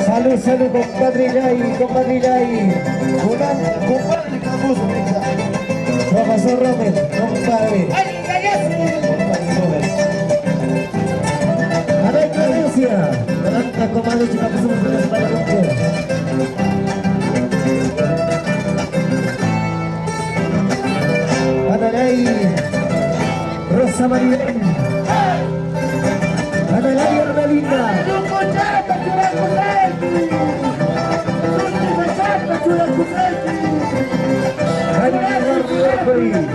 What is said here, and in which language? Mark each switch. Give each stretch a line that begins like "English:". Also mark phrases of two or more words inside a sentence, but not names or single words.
Spanish: Salud, salud, compadre Yay, compadre Yay. Compadre Camus, Profesor Robert, compadre. A ver, Florencia. Adelante, comadre, chica, pasamos por la espalda con Analay, Rosa Marilén. Analay, Armelina. Jaime Guardi Orcoy.